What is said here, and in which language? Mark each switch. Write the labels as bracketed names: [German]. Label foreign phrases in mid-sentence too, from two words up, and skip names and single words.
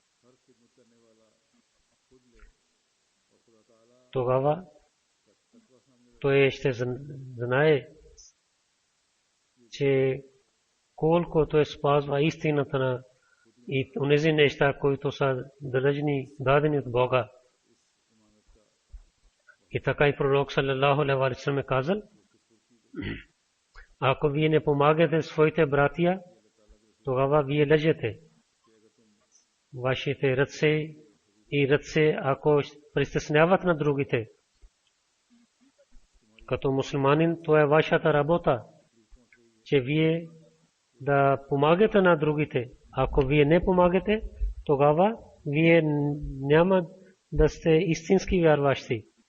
[Bulgarian] тогава той ще знае, че колко той спазва истината на и онези неща, които са дадени от Бога. И така и пророк [Arabic] صلى الله عليه وسلم [Bulgarian] е казал, ако вие не помагате своите братия, тогава вие лъжете. Вашите ръце, ако притесняват на другите, като мусулманин, това е вашата работа, че вие да помагате на другите Ако вие не помагате, тогава вие няма да сте истински вярващи.